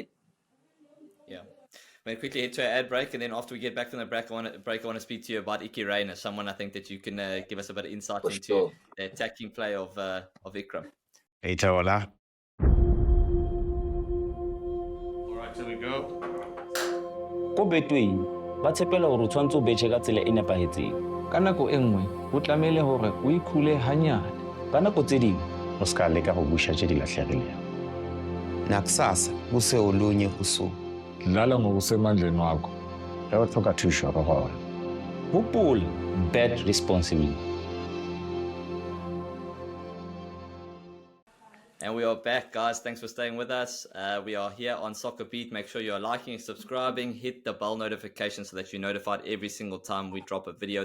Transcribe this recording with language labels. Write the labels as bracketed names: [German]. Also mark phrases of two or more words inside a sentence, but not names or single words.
[English] Yeah. We'll quickly head to an ad break, and then after we get back from the break, I want to speak to you about Iqraam Rayners, someone I think that you can give us a bit of insight into the attacking play of Iqraam. Hey, Taola. All right, here we go. [Southern Sotho] Ko betweng ba tshepela hore o tshwantse o betjhe ka tsela e nepahetseng ka nako e nngwe o tlamehile hore o ikhule hanyane ka nako tse ding [Northern Sotho] O ska leka go busha tše di lahlegilego. [Zulu] Nakusasa kuse olunye usuku. Dlala ngokusemandleni wakho. [Northern Sotho] Ge o tlhoka thušo re gona. [English] hopola bet responsibly. And we are back, guys. Thanks for staying with us. We are here on SoccerBeat. Make sure you're liking and subscribing. Hit the bell notification so that you're notified every single time we drop a video.